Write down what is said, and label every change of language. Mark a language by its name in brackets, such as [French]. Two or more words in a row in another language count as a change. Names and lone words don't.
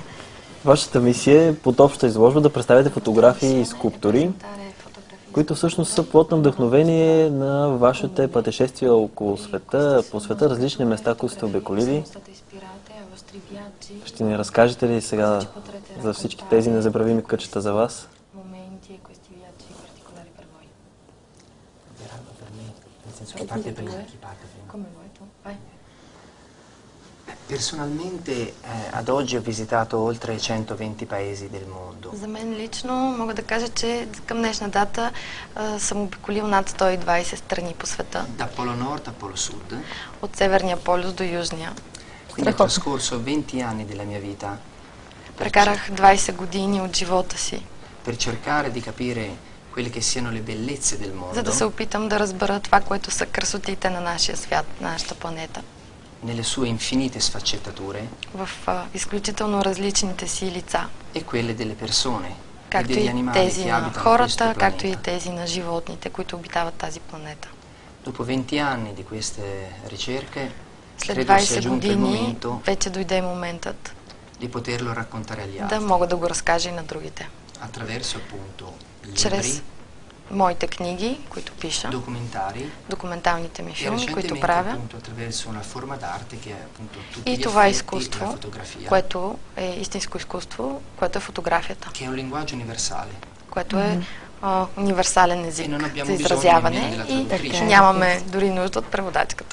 [Bulgarian] Вашата мисия е под обща изложба да представите фотографии и скулптури, които всъщност са плод на вдъхновение на вашите пътешествия около света, по света, различни места, които сте обиколили. Ще ни разкажете ли сега за всички тези незабравими кътчета за вас? [Italian] Personalmente ad oggi ho visitato oltre 120 paesi del mondo. [Bulgarian] За мен лично мога да кажа, че към днешна дата съм обиколил над 120 страни по света. [Italian] Da Polo Nord a Polo Sud. [Bulgarian] От Северния полюс до Южния. [Italian] Quindi ho trascorso 20 anni della mia vita. [Bulgarian] Прекарах 20 години от живота си. [Italian] Per cercare di capire quelle che siano le bellezze del mondo. [Bulgarian] За да се опитам да разбера това, което са красотите на нашия свят, на нашата планета. [Italian] Nelle sue infinite sfaccettature. [Bulgarian] В изключително различните си лица. [Italian] E quelle delle persone. [Bulgarian] Както и тези на хората, както и тези на животните, които обитават тази планета. [Italian] Dopo 20 anni di queste ricerche, [Bulgarian] след 20 години вече дойде моментът [Italian] di poterlo raccontare agli altri. [Bulgarian] Да мога да го разкажа и на другите. [Italian] Attraverso appunto [Bulgarian] чрез моите книги, които пиша, документалните ми филми, които правя, и това изкуство, което е истинско изкуство, което е фотографията, което е универсален език за изразяване и нямаме дори нужда от преводачката.